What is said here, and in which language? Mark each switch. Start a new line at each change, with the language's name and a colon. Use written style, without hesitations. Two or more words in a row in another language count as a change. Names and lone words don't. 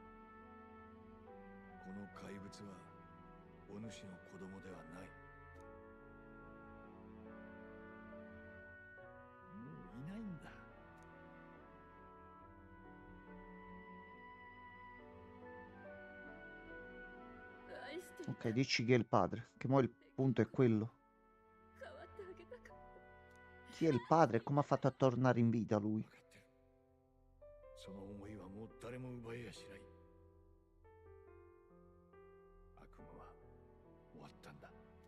Japanese: この怪物はお主の子供ではない。もういないんだ。愛してる。
Italian: Ok, dici chi è il padre. Che mo il punto è quello.
Japanese: 変わってあげたかった。
Italian: Chi è il padre e come ha fatto a tornare in vita lui?
Japanese: 分かってる。その思いはもう誰も奪えやしない。悪夢は終わったんだ。